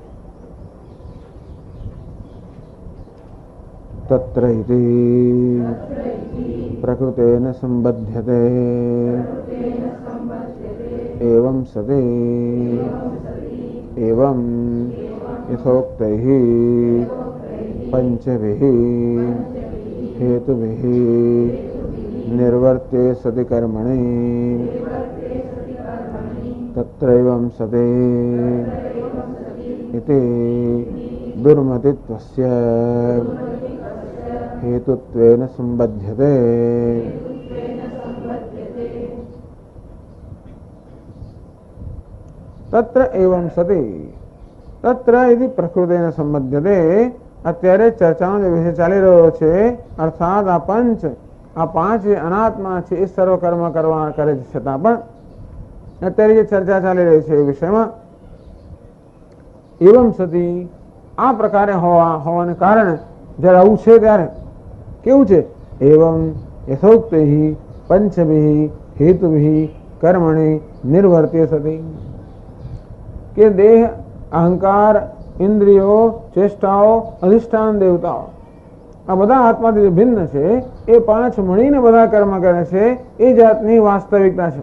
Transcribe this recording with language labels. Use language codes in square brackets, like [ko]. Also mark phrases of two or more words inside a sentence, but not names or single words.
[sa] तत्र इति प्रकृतेन संबध्यते एवं सती एवं यथोक्तैः पंचभिः हेतुभिः निर्वर्त्ये सति कर्मणि तत्रैवं सति इति दुर्मतित्वस्य हेतुत्वेन संबध्यते. तत्र एवं सति तत्र इति प्रकृतेन संबध्यते. [gu] અત્યારે ચર્ચાનો જે વિષય ચાલી રહ્યો છે, અર્થાત આ પાંચ જે અનાત્મા છે એ સર્વ કર્મ કરવા કરે છે, છતાં પણ અત્યારે જે ચર્ચા ચાલી રહી છે એ વિષયમાં [sa] एवम सती [gu] આ પ્રકારે હોવાને કારણે જ્યારે આવું છે ત્યારે કેવું છે, [sa] एवम यथोक्तैः पंचभिः हेतुभिः कर्मणि निर्वर्त्य सती, [gu] કે દેહ, અહંકાર, ઇન્દ્રિયો, ચેષ્ટાઓ, અધિષ્ઠાન દેવતાઓ આ બધા આત્માથી ભિન્ન છે, એ પાંચ મળીને બધા કર્મ કરે છે, એ જાતની વાસ્તવિકતા છે.